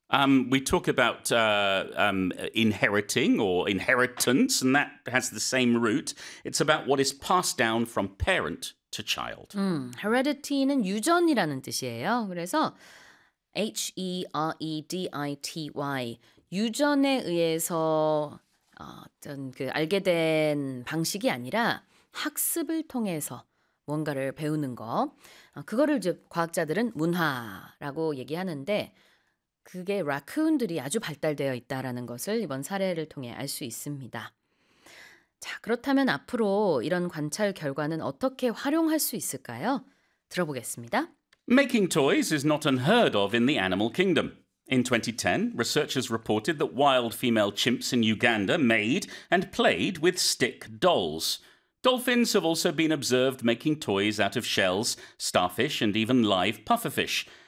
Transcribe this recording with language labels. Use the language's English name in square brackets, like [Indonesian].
[English] We talk about inheriting or inheritance, and that has the same root. It's about what is passed down from parent to child. [Korean] Heredity는 유전이라는 뜻이에요. 그래서 H-E-R-E-D-I-T-Y, 유전에 의해서 어떤 그 알게 된 방식이 아니라 학습을 통해서 뭔가를 배우는 거. 그거를 이제 과학자들은 문화라고 얘기하는데 그게 라쿤들이 아주 발달되어 있다라는 것을 이번 사례를 통해 알 수 있습니다. 자, 그렇다면 앞으로 이런 관찰 결과는 어떻게 활용할 수 있을까요? 들어보겠습니다. [English] Making toys is not unheard of in the animal kingdom. In 2010, researchers reported that wild female chimps in Uganda made and played with stick dolls. Dolphins have also been observed making toys out of shells, starfish, and even live pufferfish.